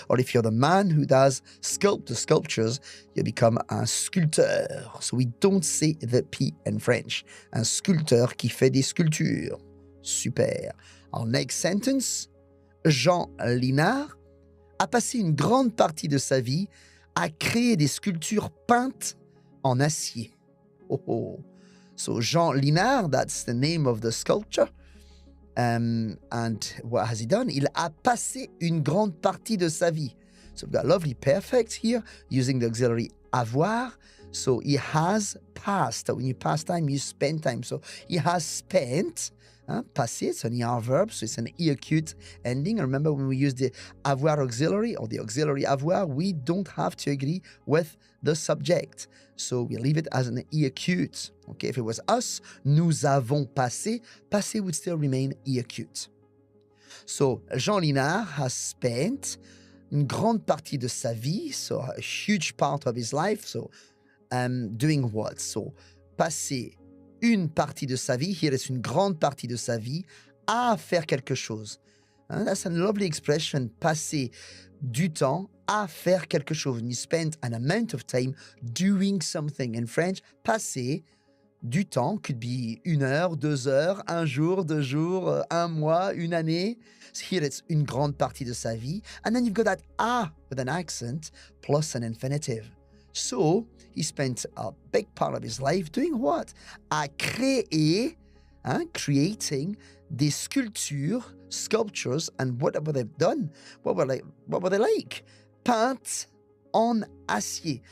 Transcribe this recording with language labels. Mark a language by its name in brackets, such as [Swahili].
[English] Or if you're the man who does the sculptures, you become [French] un sculpteur. [English] So we don't say the P in French. [French] Un sculpteur qui fait des sculptures. Super. [English] Our next sentence, [French] Jean Linard a passé une grande partie de sa vie à créer des sculptures peintes en acier. Oh, oh. [English] So Jean Linard, that's the name of the sculpture. And what has he done? [French] Il a passé une grande partie de sa vie. [English] So we've got lovely perfect here using the auxiliary avoir. So he has passed. When you pass time, you spend time. So he has spent. Passé, it's an ER verb, so it's an E acute ending. Remember when we use the avoir auxiliary or the auxiliary avoir, we don't have to agree with the subject. So we leave it as an E acute. Okay, if it was us, [French] nous avons passé, [English] passé would still remain E acute. So Jean Linard has spent [French] une grande partie de sa vie, [English] so a huge part of his life. So doing what? [French] So passé une partie de sa vie, [English] here it's [French] une grande partie de sa vie, à faire quelque chose. [English] That's a lovely expression, [French] passer du temps à faire quelque chose. [English] You spend an amount of time doing something. In French, [French] passer du temps [English] could be [French] 1 heure, 2 heures, 1 jour, 2 jours, 1 mois, 1 année. [English] So here it's [French] une grande partie de sa vie. [English] And then you've got that à with an accent plus an infinitive. So, he spent a big part of his life doing what? [French] À créer, [English] creating [French] des sculptures, [English] and what were they done? What were they like? [French] Peintes en acier.